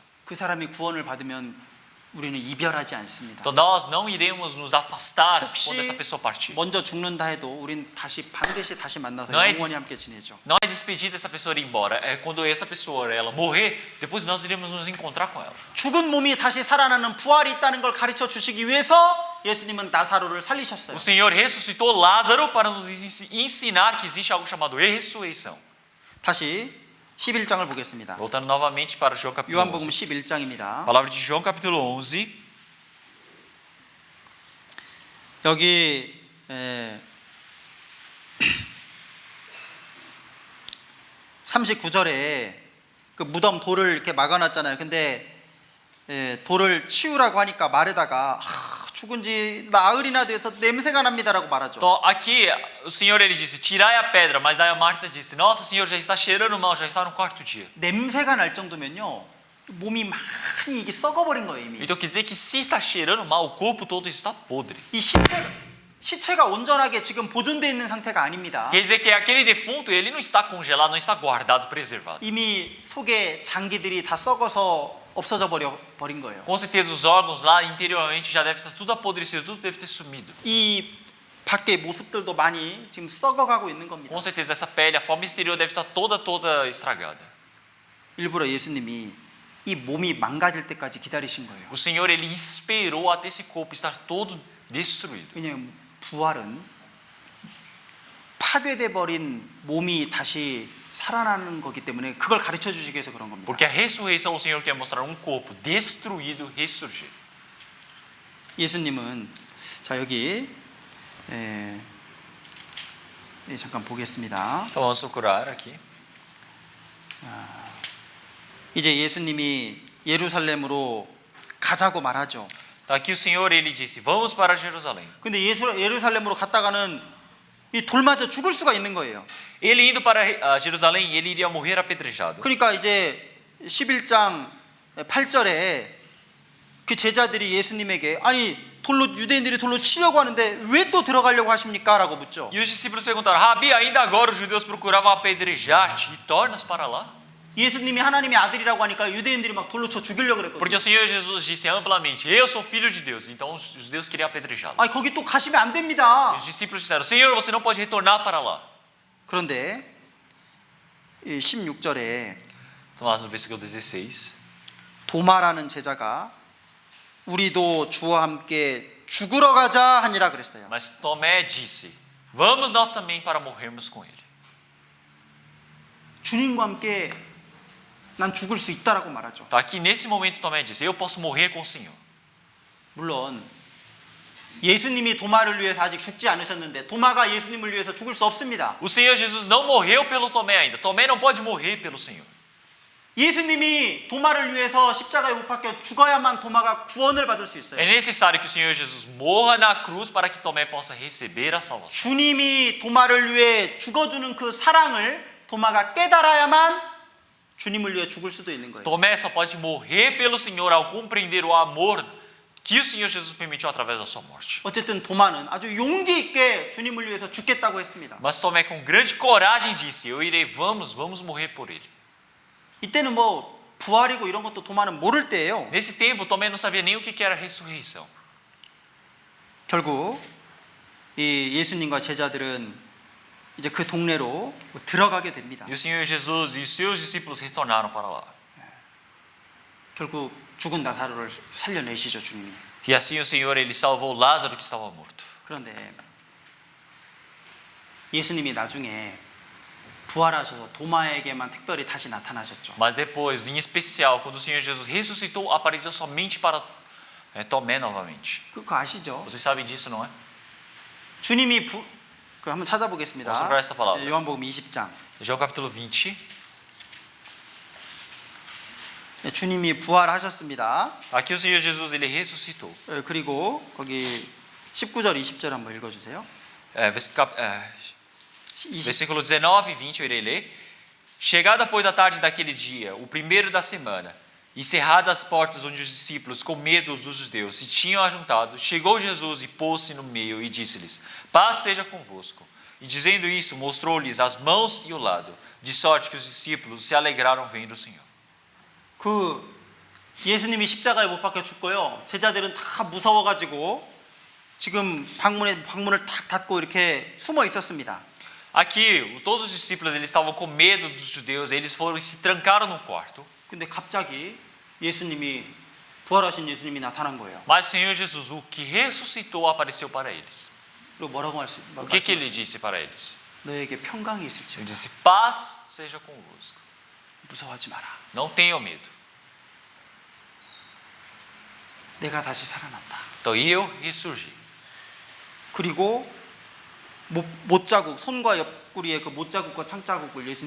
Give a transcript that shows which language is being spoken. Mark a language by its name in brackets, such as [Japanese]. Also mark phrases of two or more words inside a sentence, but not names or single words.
[Korean] 그 사람이 구원을 받으면 우리는 이별하지 않습니다. [Portuguese] Então nós não iremos nos afastar [Korean] 혹시 [Portuguese] quando essa pessoa partir. [Korean] 먼저 죽는다 해도 우린 반드시 다시 만나서 [Portuguese] Não é [Korean] 영원히 함께 지내죠. [Portuguese] Não é despedir dessa pessoa ir embora. É quando essa pessoa ela morrer, depois nós iremos nos encontrar com ela. [Korean] 죽은 몸이 다시 살아나는 부활이 있다는 걸 가르쳐 주시기 위해서 예수님은 나사로를 살리셨어요. [Portuguese] O Senhor ressuscitou Lázaro para nos ensinar que existe algo chamado ressurreição. [Korean] 다시 11장을 보겠습니다. [Portuguese] Voltando novamente para João capítulo [Korean] 요한복음 [Portuguese] 11. [Korean] 11장입니다. [Portuguese] Palavra de João capítulo 11. [Korean] 여기 39절에 그 무덤 돌을 이렇게 막아놨잖아요. 근데 돌을 치우라고 하니까 말에다가 죽은 지 나흘이나 돼서 냄새가 납니다라고 말하죠. [Portuguese] Então aqui o Senhor ele disse: tirai a pedra, mas aí a Marta disse: nossa, Senhor, já está cheirando mal, já está no quarto dia. [Korean] 냄새가 날 정도면요 몸이 많이 이게 썩어버린 거예요 이미. [Portuguese] Então quer dizer que se está cheirando mal, o corpo todo está podre. [Korean] 이 시체가 온전하게 지금 보존되어 있는 상태가 아닙니다. [Portuguese] Quer dizer que aquele defunto ele não está congelado, não está guardado, preservado. [Korean] 이미 속에 장기들이 다 썩어서 없어져 버린 거예요. [Portuguese] Com certeza os órgãos lá interiormente já deve estar tudo apodrecido, tudo deve ter sumido. [Korean] 이 밖의 모습들도 많이 지금 썩어가고 있는 겁니다. [Portuguese] Com certeza essa pele, a forma exterior deve estar toda estragada. [Korean] 일부러 예수님이 이 몸이 망가질 때까지 기다리신 거예요. [Portuguese] O Senhor ele esperou até esse corpo estar todo destruído. [Korean] 왜냐하면 부활은 파괴돼 버린 몸이 다시 살아나는 거기 때문에 그걸 가르쳐 주시기 위해서 그런 겁니다. [Portuguese] Porque a ressurreição o Senhor quer mostrar um corpo destruído ressurgir. [Korean] 예수님은 자 여기 잠깐 보겠습니다. [Portuguese] Então vamos procurar aqui. [Korean] 이제 예수님이 예루살렘으로 가자고 말하죠. [Portuguese] Então aqui o Senhor ele disse: vamos para Jerusalém. [Korean] 근데 예루살렘으로 갔다가는 이 돌 맞아 죽을 수가 있는 거예요. [Portuguese] Ele indo para Jerusalém, ele iria morrer apedrejado. [Korean] 그러니까 이제 11장 8절에 그 제자들이 예수님에게 아니 유대인들이 돌로 치려고 하는데 왜 또 들어가려고 하십니까? 라고 묻죠. [Portuguese] E os discípulos perguntaram: Rabi, ainda agora os judeus procuravam apedrejar-te e tornas para lá? [Korean] 예수님이 하나님의 아들이라고 하니까 유대인들이 막 돌로 쳐 죽이려고 그랬거든요. [Portuguese] Porque o Senhor Jesus disse amplamente: eu sou filho de Deus. Então os judeus queriam apedrejá-lo. [Korean] 아니 거기 또 가시면 안 됩니다. [Portuguese] Os discípulos disseram: Senhor, você não pode retornar para lá. [Korean] 그런데 16절에 [Portuguese] Então, lá no versículo 16. [Korean] 도마라는 제자가 우리도 주와 함께 죽으러 가자 하니라 그랬어요. [Portuguese] Mas Tomé disse: vamos nós também para morrermos com ele. [Korean] 주님과 함께 난 죽을 수 있다라고 말하죠. [Portuguese] Então, aqui nesse momento Tomé disse: eu posso morrer com o Senhor. [Korean] 물론 예수님이 도마를 위해서 아직 죽지 않으셨는데 도마가 예수님을 위해서 죽을 수 없습니다. [Portuguese] O Senhor Jesus não morreu pelo Tomé ainda. Tomé não pode morrer pelo Senhor. [Korean] 예수님이 도마를 위해서 십자가에 못 박혀 죽어야만 도마가 구원을 받을 수 있어요. [Portuguese] É necessário que o Senhor Jesus morra na cruz para que Tomé possa receber a salvação. [Korean] 주님이 도마를 위해 죽어주는 그 사랑을 도마가 깨달아야만 주님을 위해 죽을 수도 있는 거예요. [Portuguese] Tomé só pode morrer pelo Senhor ao compreender o amor que o Senhor Jesus permitiu através da sua morte. [Korean] 어쨌든 도마는 아주 용기 있게 주님을 위해서 죽겠다고 했습니다. [Portuguese] Mas Tomé com grande coragem disse: eu irei, vamos morrer por ele. [Korean] 이때는 뭐 부활이고 이런 것도 도마는 모를 때예요. [Portuguese] Nesse tempo Tomé não sabia nem o que era ressurreição. [Korean] 결국 이 예수님과 제자들은 이제 그 동네로 들어가게 됩니다. [Portuguese] E o Senhor Jesus e os seus discípulos retornaram para lá. [Korean] 결국 죽은 나사로를 살려내시죠 주님이. [Portuguese] E assim o Senhor ele salvou Lázaro que estava morto. [Korean] 그런데 예수님이 나중에 부활하셔서 도마에게만 특별히 다시 나타나셨죠. [Portuguese] Mas depois, em especial, quando o Senhor Jesus ressuscitou, apareceu somente para Tomé novamente. [Korean] 그거 아시죠? [Portuguese] Vocês sabem disso, não é? [Korean] 주님이 그 한번 찾아보겠습니다. [Portuguese] Vamos procurar essa palavra. [Korean] 네, 요한복음 20장. [Portuguese] João capítulo 20. [Korean] 네, 주님이 부활하셨습니다. [Portuguese] Aqui o Senhor Jesus, ele ressuscitou. [Korean] 네, 그리고 거기 19절 20절 한번 읽어주세요. [Portuguese] Versículo 19 e 20 eu irei ler. Chegada, pois, a tarde daquele dia, o primeiro da semana, e cerradas as portas onde os discípulos, com medo dos judeus, se tinham ajuntado, chegou Jesus e pôs-se no meio e disse-lhes: Paz seja convosco. E dizendo isso, mostrou-lhes as mãos e o lado, de sorte que os discípulos se alegraram vendo o Senhor. [Korean] 그 예수님이 십자가에 못 박혀 죽고요. 제자들은 다 무서워가지고 지금 방문을 탁 닫고 이렇게 숨어 있었습니다. [Portuguese] Aqui, todos os discípulos eles estavam com medo dos judeus, eles foram e se trancaram no quarto. [Korean] 근데 갑자기 예수님이 부활하신 예수님이 나타난 거예요. [Portuguese] Mas o Senhor Jesus, o que ressuscitou, apareceu para eles. [Korean] 그리고 뭐라고 [Portuguese] O que ele disse para eles? [Korean] 너에게 평강이 [Portuguese] Ele [Korean] 있을지어다. [Portuguese] disse: Paz seja convosco. [Korean] 무서워하지 마라. [Portuguese] Não tenham medo. [Korean] 내가 다시 살아났다. [Portuguese] Então eu ressurgi. [Korean] 그리고 못자국 손과 옆구리에 그 못자국과 창자국을 예수님이